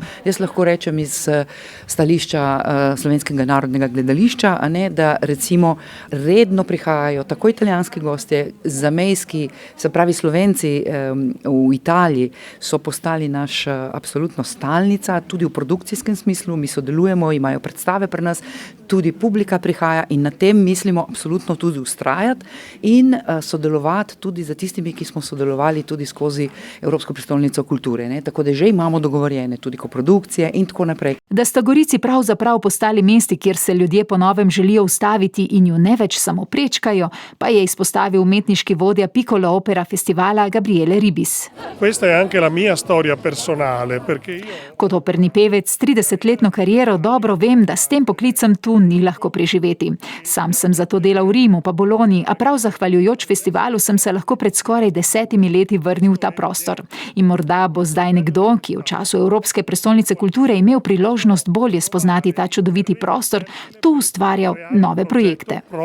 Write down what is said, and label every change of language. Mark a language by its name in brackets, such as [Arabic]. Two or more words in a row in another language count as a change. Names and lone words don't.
[Slovenian] Jaz lahko rečem iz stališča Slovenskega narodnega gledališča, da recimo redno prihajajo tako italijanski gostje, zamejski, se pravi Slovenci v Italiji so postali naš absolutno stalnica, tudi v produkcijskem smislu, mi sodelujemo, imajo predstave pri nas, tudi publika prihaja in na tem mislimo absolutno tudi vztrajati in sodelovati tudi za tistimi, ki smo sodelovali tudi skozi Evropsko prestolnico kulture. Tako da že imamo dogovorjene tudi koprodukcije in tako naprej. Da sta Gorici pravzaprav postali mesti, kjer se ljudje po novem želijo ustaviti in jo ne več samo prečkajo, pa je izpostavil umetniški vodja Piccolo Opera festivala Gabriele Ribis. [Italian] Questa è anche la mia storia personale, perché io... [Slovenian] Kot operni pevec s 30-letno kariero dobro vem, da s tem poklicem tu ni lahko preživeti. Sam sem zato delal v Rimu pa Bologni, a prav zahvaljujoč festivalu sem se lahko pred skoraj 10 leti vrnil v ta prostor. In morda bo zdaj nekdo, ki je v času Evropske prestolnice kulture imel priložnost bolje spoznati ta čudoviti prostor, tu ustvarjal nove projekte.